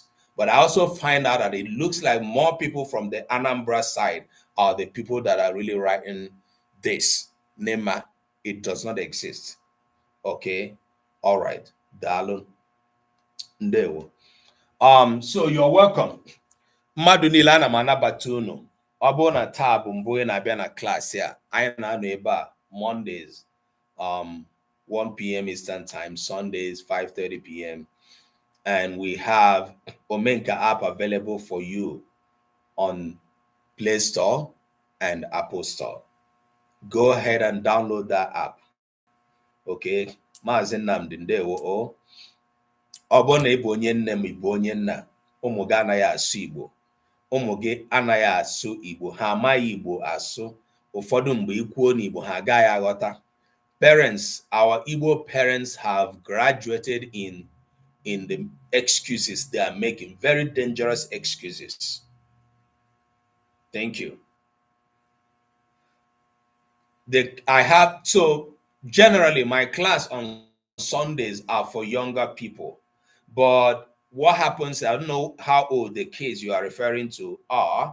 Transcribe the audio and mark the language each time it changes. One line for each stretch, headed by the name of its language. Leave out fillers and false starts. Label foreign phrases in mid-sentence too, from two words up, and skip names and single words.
English: But I also find out that it looks like more people from the Anambra side are the people that are really writing this. Nema, it does not exist. Okay? All right. Dalun. Ndewo. So you're welcome.
Igbo: Mmadụ niile ana m anabata unu. Ọ bụrụ na taa bụ mbụ ị na-abịa na klaasị a, anyị na-anọ ebe a Mondays 1 p.m.
English: Eastern Time, Sundays 5:30 p.m. And we have Omenka app available for you on Play Store and Apple Store. Go ahead and download that app.
Igbo: Okay? Maazị Nnamdi ndewo. Ọ bụrụ na ị bụ onye nne m ị bụ onye nna, ụmụ gị anaghị asụ Igbo. Ụmụ gị anaghị asụ Igbo, ha amaghị Igbo asụ. Ụfọdụ mgbe ikwuo n'Igbo ha agaghị aghọta.
English: Parents, our Igbo parents have graduated in the excuses they are making, very dangerous excuses. Thank you. I have, so generally my class on Sundays are for younger people, but what happens, I don't know how old the kids you are referring to are.